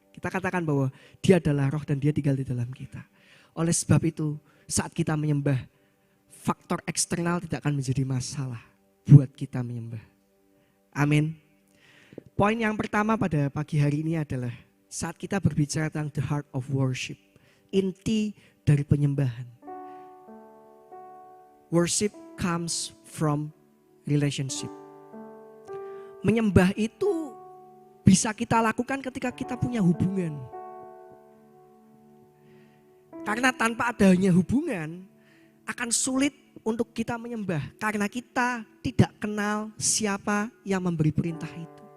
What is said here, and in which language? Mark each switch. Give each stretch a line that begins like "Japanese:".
Indonesian: Kita katakan bahwa Dia adalah roh dan Dia tinggal di dalam kita. Oleh sebab itu saat kita menyembah, faktor eksternal tidak akan menjadi masalah buat kita menyembah. Amin. Poin yang pertama pada pagi hari ini adalah saat kita berbicara tentang
English: the heart of worship,
Indonesian: inti dari penyembahan.
English: Worship comes from relationship.
Indonesian: Menyembah itu bisa kita lakukan ketika kita punya hubungan. Karena tanpa adanya hubungan, akan sulit untuk kita menyembah. Karena kita tidak kenal siapa yang memberi perintah itu.